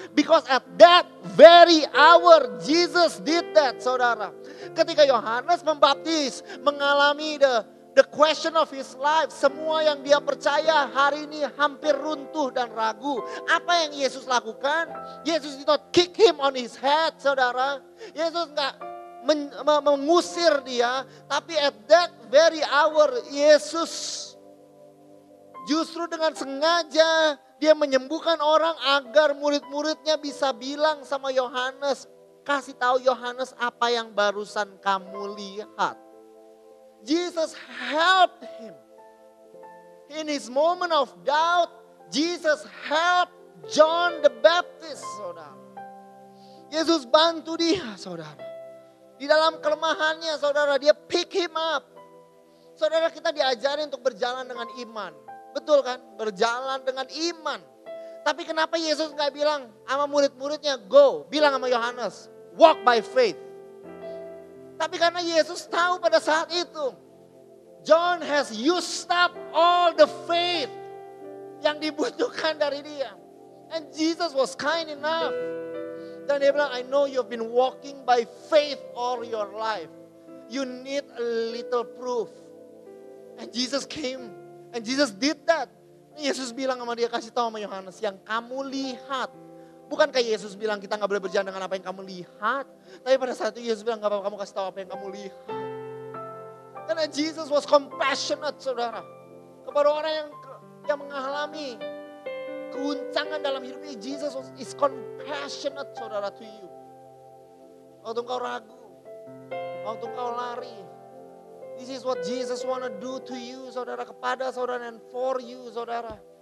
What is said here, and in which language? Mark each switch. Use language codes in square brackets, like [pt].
[en] Because at that very hour Jesus did that, saudara. [id] Ketika Yohanes Pembaptis mengalami [en] the question of his life, [id] semua yang dia percaya hari ini hampir runtuh dan ragu. Apa yang Yesus lakukan? [en] Yesus did not kick him on his head, saudara. [id] Yesus enggak mengusir dia, tapi [en] at that very hour [id] Yesus justru dengan sengaja dia menyembuhkan orang agar murid-muridnya bisa bilang sama Yohanes, kasih tahu Yohanes apa yang barusan kamu lihat. [en] Jesus helped him. In his moment of doubt, Jesus helped John the Baptist, saudara. [id] Yesus bantu dia, saudara. Di dalam kelemahannya, saudara, dia [en] pick him up. [id] Saudara, kita diajarin untuk berjalan dengan iman. Betul kan? Berjalan dengan iman. Tapi kenapa Yesus gak bilang sama murid-muridnya, go, bilang sama Yohanes, [en] walk by faith. [id] Tapi karena Yesus tahu pada saat itu, [en] John has used up all the faith [id] yang dibutuhkan dari dia. [en] And Jesus was kind enough. [id] Dan dia bilang, [en] I know you've been walking by faith all your life. You need a little proof. And Jesus came and Jesus did that. [id] Yesus bilang sama dia, kasih tahu sama Yohanes yang kamu lihat. Bukankah Yesus bilang kita gak boleh berjalan dengan apa yang kamu lihat. Tapi pada saat itu Yesus bilang gak apa-apa kamu kasih tahu apa yang kamu lihat. [en] Karena Jesus was compassionate, saudara. [id] Kepada orang yang mengalami keguncangan dalam hidupnya, [en] Jesus is compassionate, [id] saudara, [en] to you. [id] Waktu engkau ragu, waktu engkau lari. [en] This is what Jesus wanna do to you, saudara, [id] kepada saudara [en] and for you, saudara.